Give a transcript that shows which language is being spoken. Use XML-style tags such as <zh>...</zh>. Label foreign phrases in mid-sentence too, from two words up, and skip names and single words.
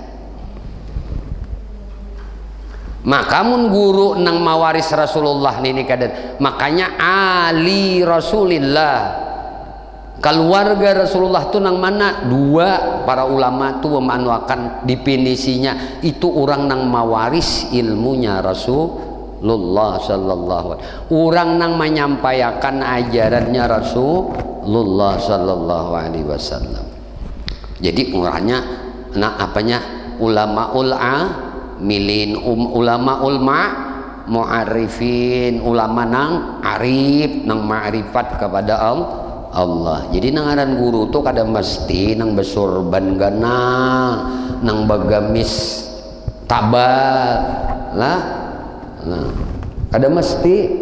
<bjn>Maka mun guru nang mawaris Rasulullah ini kada. Makanya</bjn> <ar>ali Rasulillah,</ar> <bjn>keluarga Rasulullah itu nang mana? Dua para ulama tuh memanuakan definisinya itu orang nang mawaris ilmunya Rasulullah</bjn> <ar>صلى الله عليه وسلم.</ar> <bjn>Orang nang menyampaikan ajarannya Rasulullah</bjn> <ar>صلى الله عليه وسلم.</ar> <bjn>Jadi orangnya nah apanya?</bjn> <ar>علماء العاملين، علماء العارفين,</ar> <bjn>ulama nang arif, nang ma'rifat kepada Allah. Jadi nang aran guru tuh kada mesti nang besurban gana, nang bagamis tabal lah, kada mesti.</bjn>